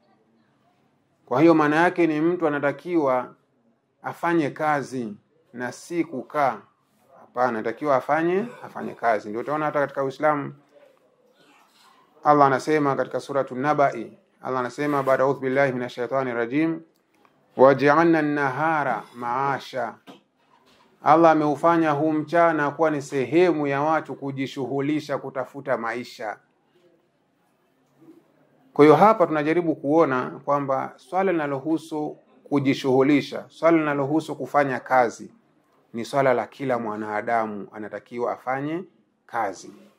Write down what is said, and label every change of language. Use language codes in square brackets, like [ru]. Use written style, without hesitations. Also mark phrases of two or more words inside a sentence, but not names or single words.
[sw] Kwa hiyo maana yake ni mtu anatakiwa afanye kazi na si kukaa. Hapana, anatakiwa afanye kazi. Ndio utaona hata katika Uislamu Allah anasema katika suratul Naba'i, Allah anasema baada [ar] أعوذ بالله من الشيطان الرجيم, وجعلنا النهار معاشا. [sw] Allah ameufanya huu mchana kuwa ni sehemu ya watu kujishughulisha kutafuta maisha. Kwa hiyo hapa tunajaribu kuona kwamba swala linalohusu kujishughulisha, swala linalohusu kufanya kazi ni swala la kila mwanadamu, anatakiwa afanye kazi.